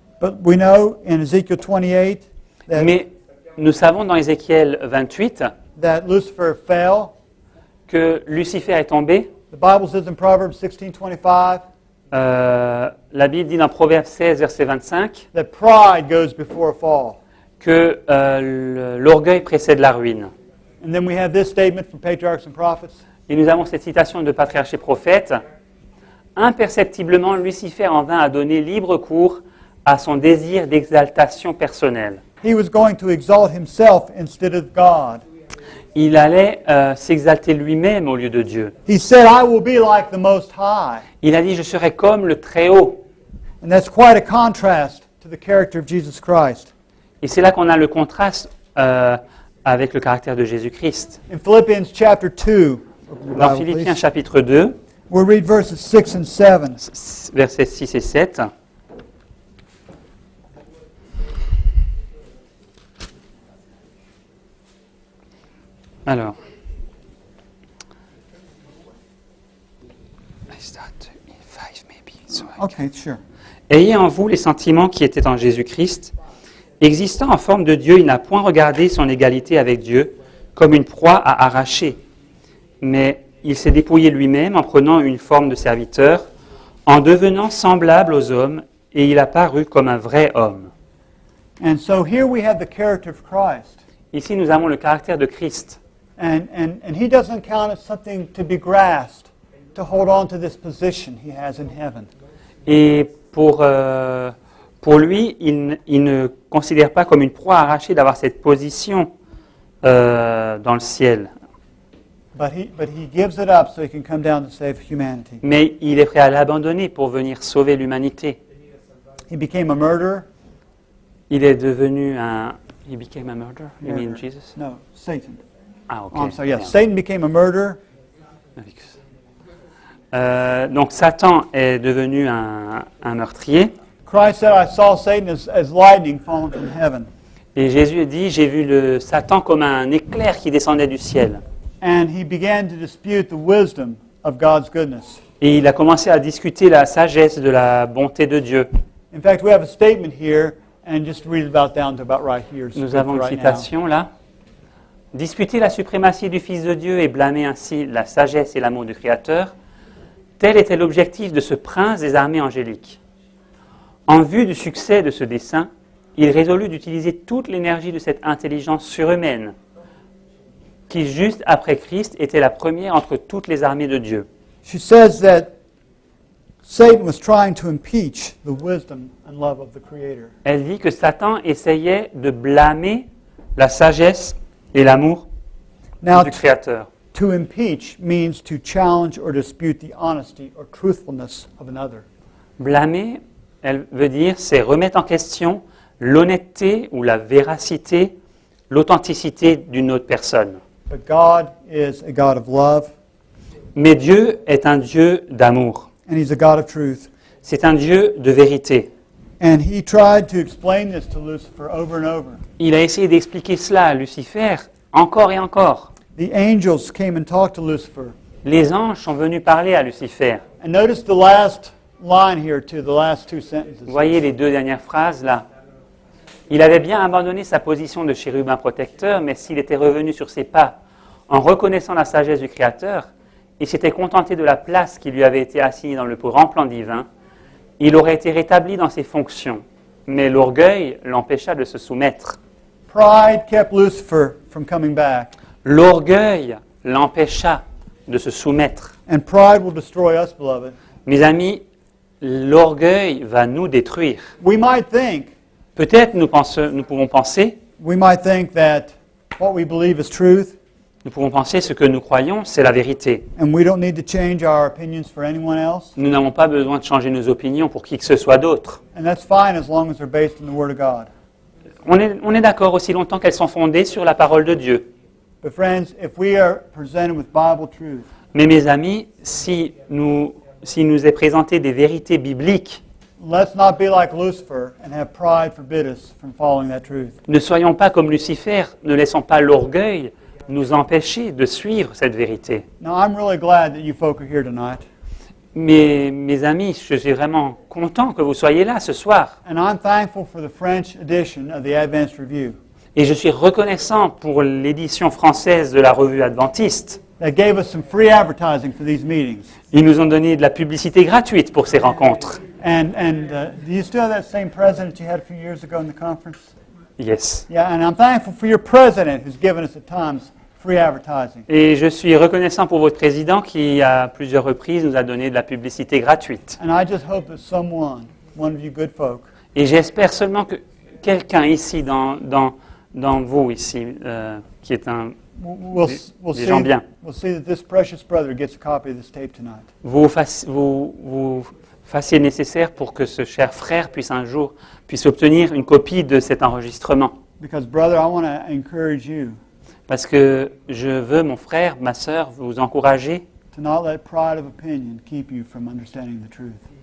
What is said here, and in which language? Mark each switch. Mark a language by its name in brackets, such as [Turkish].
[English] But we know in Ezekiel 28 that, [French] Mais nous savons dans Ézéchiel 28 [English] that Lucifer fell. [French] que Lucifer est tombé. [English] The Bible says in Proverbs 16:25 [French] La Bible dit dans Proverbe 16, verset 25, [English] that pride goes before a fall. [French] que l'orgueil précède la ruine. [English] And then we have this statement from Patriarchs and Prophets. [French] Et nous avons cette citation de Patriarche et Prophète. Imperceptiblement, Lucifer en vint à donner libre cours à son désir d'exaltation personnelle. [English] He was going to exalt himself instead of God. [French] Il allait s'exalter lui-même au lieu de Dieu. [English] He said, I will be like the Most High. [French] Il a dit, je serai comme le Très-Haut. [English] And that's quite a contrast to the character of Jesus Christ. [French] Et c'est là qu'on a le contraste avec le caractère de Jésus-Christ. [English] In Philippians chapter 2, [French] Dans Philippiens chapitre 2, [English] we'll read verses 6 and 7. [French] versets 6 et 7. Alors, [English] I start in 5 maybe, so Okay, sure. [French] Ayez en vous les sentiments qui étaient en Jésus-Christ. Existant en forme de Dieu, il n'a point regardé son égalité avec Dieu comme une proie à arracher, mais il s'est dépouillé lui-même en prenant une forme de serviteur, en devenant semblable aux hommes, et il a paru comme un vrai homme. [English] And so here we have the character of Christ. [French] Ici, nous avons le caractère de Christ. [English] And he doesn't count it something to be grasped, to hold on to this position he has in heaven. [French] Et pour lui, il ne considère pas comme une proie arrachée d'avoir cette position dans le ciel. [English] But he gives it up so he can come down to save humanity. [French] Mais il est prêt à l'abandonner pour venir sauver l'humanité. [English] He became a murderer. [French] Il est devenu un... [English] He became a murderer? You mean Murderer. Jesus? No, Satan. Ah, ok. Oh, I'm sorry, yes. Yeah. Satan became a murderer. [French] Donc Satan est devenu un meurtrier. [English] Christ said, I saw Satan as lightning falling from heaven. [French] Et Jésus dit, j'ai vu le Satan comme un éclair qui descendait du ciel. [English] And he began to dispute the wisdom of God's goodness. [French] Et il a commencé à discuter la sagesse de la bonté de Dieu. [English] In fact, we have a statement here, and just read it about down to about right here. [French] Nous avons une [English] right now. [French] citation là. Disputer la suprématie du Fils de Dieu et blâmer ainsi la sagesse et l'amour du Créateur, tel était l'objectif de ce prince des armées angéliques. En vue du succès de ce dessein, il résolut d'utiliser toute l'énergie de cette intelligence surhumaine, qui juste après Christ était la première entre toutes les armées de Dieu. [English] She says that Satan was trying to impeach the wisdom and love of the Creator. [French] Elle dit que Satan essayait de blâmer la sagesse et l'amour [English] Now, [French] du Créateur. [English] to impeach means to challenge or dispute the honesty or truthfulness of another. [French] Blâmer, elle veut dire, c'est remettre en question l'honnêteté ou la véracité, l'authenticité d'une autre personne. [English] But God is a God of love, [French] Mais Dieu est un Dieu d'amour. [English] and He's a God of truth. [French] C'est un Dieu de vérité. [English] And He tried to explain this to Lucifer over and over. [French] Il a essayé d'expliquer cela à Lucifer encore et encore. [English] The angels came and talked to Lucifer. [French] Les anges sont venus parler à Lucifer. [English] And notice the last line here, too, the last two sentences. [French] Vous voyez les deux dernières phrases là. Il avait bien abandonné sa position de chérubin protecteur, mais s'il était revenu sur ses pas en reconnaissant la sagesse du Créateur, il s'était contenté de la place qui lui avait été assignée dans le plus grand plan divin, il aurait été rétabli dans ses fonctions, mais l'orgueil l'empêcha de se soumettre. [English] Pride kept Lucifer from coming back. [French] L'orgueil l'empêcha de se soumettre. [English] And pride will destroy us, beloved. [French] Mes amis, l'orgueil va nous détruire. [English] We might think [French] Peut-être nous pouvons penser [English] that what we believe is truth, [French] Nous pouvons penser ce que nous croyons, c'est la vérité. [English] and we don't need to change our opinions for anyone else. [French] Nous n'avons pas besoin de changer nos opinions pour qui que ce soit d'autre. [English] And that's fine as long as they're based on the Word of God. [French] On est d'accord aussi longtemps qu'elles sont fondées sur la parole de Dieu. [English] But friends, if we are presented with Bible truth, [French] Mais mes amis, si nous est présenté des vérités bibliques, [English] let's not be like Lucifer and have pride forbid us from following that truth. [French] ne soyons pas comme Lucifer, ne laissons pas l'orgueil nous empêcher de suivre cette vérité. [English] Now, I'm really glad that you folk are here tonight. [French] Mais mes amis, je suis vraiment content que vous soyez là ce soir. [English] And I'm thankful for the French edition of the Advanced Review [French] Et je suis reconnaissant pour l'édition française de la revue adventiste. [English] that gave us some free advertising for these meetings. [French] Ils nous ont donné de la publicité gratuite pour ces rencontres. [English] And do you still have that same president you had a few years ago in the conference? Yes. Yeah, and I'm thankful for your president who's given us at times free advertising. [French] Et je suis reconnaissant pour votre président qui, à plusieurs reprises, nous a donné de la publicité gratuite. [English] And I just hope that one of you good folk, [French] Et j'espère seulement que quelqu'un ici, dans vous ici, qui est un... [English] we'll [French] Des gens bien. [English] we'll see that this precious brother gets a copy of this tape tonight. [French] vous fassiez nécessaire pour que ce cher frère puisse obtenir une copie de cet enregistrement. [English] Because, brother, I want to encourage you [French] Parce que je veux, mon frère, ma sœur, vous encourager. [English] to not let pride of opinion keep you from understanding the truth.